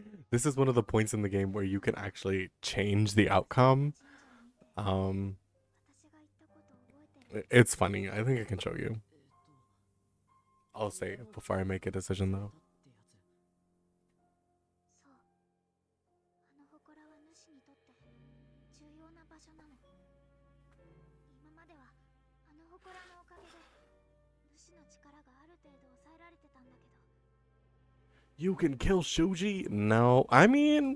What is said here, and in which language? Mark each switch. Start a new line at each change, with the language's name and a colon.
English: this is one of the points in the game where you can actually change the outcome. Um
Japanese: 私が言ったこと覚えてる？
English: it's funny. I think I can show you. えっと I'll say it before I make a decision though.
Japanese: そう。あの祠は主にとって重要な場所なの。今まではあの祠のおかげで主の力がある程度抑えられてたんだけど、
English: You can kill Shuji? No. I mean,